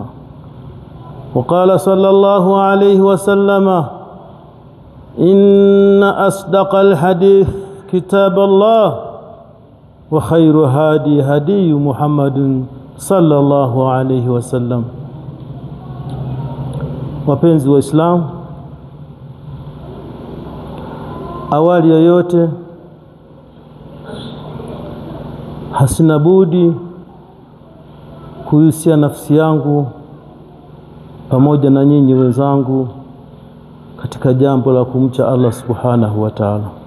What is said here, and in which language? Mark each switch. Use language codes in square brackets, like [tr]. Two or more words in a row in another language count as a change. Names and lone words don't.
[ar] وقال صلى الله عليه وسلم إن أصدق الحديث كتاب الله وخير هادي هدي محمد صلى الله عليه وسلم. [sw] Wapenzi wa Islam, awali yoyote hasina budi kuhusia nafsi yangu pamoja na nyinyi wenzangu katika jambo la kumcha [ar] الله سبحانه وتعالى.